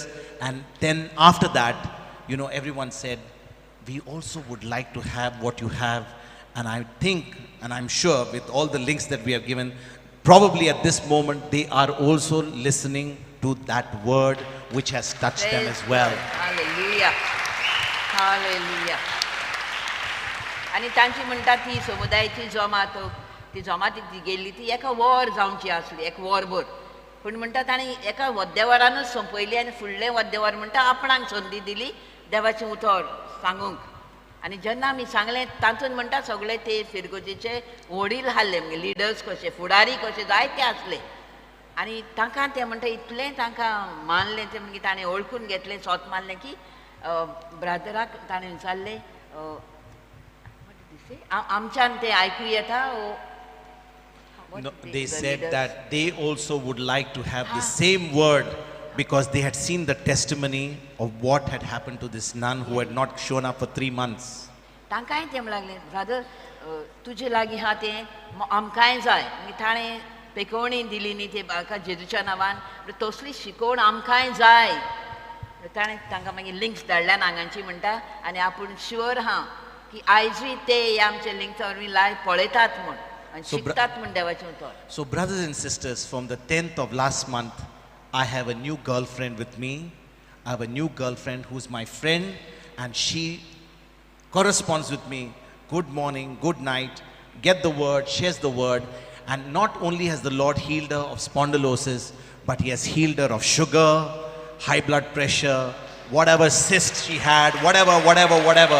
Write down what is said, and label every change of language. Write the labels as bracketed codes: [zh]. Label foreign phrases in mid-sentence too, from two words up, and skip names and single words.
[en] And then after that, everyone said, we also would like to have what you have. And I think, and I'm sure with all the links that we have given, probably at this moment, they are also listening to that word which has touched them as well. Hallelujah. Hallelujah. [kok] आनी तांची म्हणटा ती समुदायाची जमात ती जमातीक ती गेल्ली ती एका वर जावची आसली एक वरभर पूण म्हणटा ताणें एका वद्देवरानूच संपयली आनी फुडलें वद्देवर म्हणटा आपणाक संदी दिली देवाचें उतर सांगूंक आनी जेन्ना आमी सांगलें तातूंत म्हणटा सगळे ते फिरगोजेचे वडील हाडले म्हणजे लिडर्स कशे फुडारी कशे जायते आसले आनी तांकां ते म्हणटा इतलें तांकां मानलें ते म्हणजे ताणें ओळखून घेतलें सोत मारलें की ब्रादराक ताणें विचारलें आमच्यान ते आयकूं येता. [en] No, they said that they also would like to have the same word because they had seen the testimony of what had happened to this nun who had not shown up for 3 months. [kok] तांकांय ते लागलें ब्रादर तुजे लागीं हा तें आमकांय जाय ताणें पेकोवणी दिली न्ही ते म्हाका जेजूच्या नांवान तसली शिकोवण आमकांय जाय ताणें तांकां मागीर लिंक्स धाडल्यान हांगांची म्हणटा आनी आपूण शुअर हा की आयजूय ते आमचे लिंक्स वरवीं लायव पळयतात म्हूण आनी शिकतात म्हूण देवाचें उतर. [en] So brothers and sisters, from the 10th of last month, I have a new girlfriend with me. I have a new girlfriend who's my friend and she corresponds with me. Good morning, good night, get the word, shares the word. And not only has the Lord healed her of spondylosis, but He has healed her of sugar, high blood pressure, whatever cyst she had, whatever.